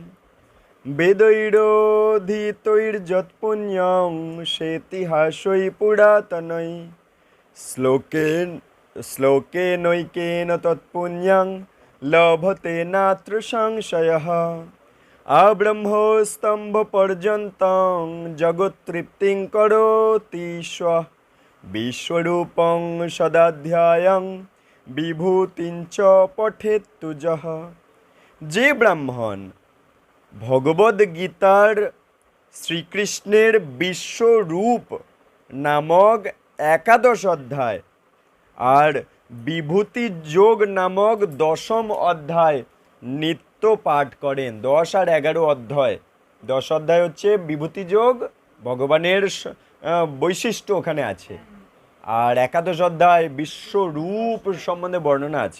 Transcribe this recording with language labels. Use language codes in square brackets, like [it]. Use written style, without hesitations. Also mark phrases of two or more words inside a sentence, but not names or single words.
[sa] वेदैरोधितैर्यत्पुण्यं सेतिहासै पुरातनै श्लोकेनैकेन तत्पुण्यं लभते नात्र संशयः आब्रह्मस्तम्भपर्यन्तं जगत्तृप्तिं करोति स्वः विश्वरूपं सदाध्यायं विभूतिं च पठेत्तु यः। [bn] যে ব্রাহ্মণ ভগবদ গীতার শ্রীকৃষ্ণের বিশ্বরূপ নামক 11 অধ্যায় আর বিভূতি যোগ নামক 10ম অধ্যায় নিত্য পাঠ করেন, 10 আর 11 অধ্যায়, 10 অধ্যায় হচ্ছে বিভূতি যোগ, ভগবানের বৈশিষ্ট্য ওখানে আছে, আর 11 অধ্যায় বিশ্বরূপ সম্বন্ধে বর্ণনা আছে।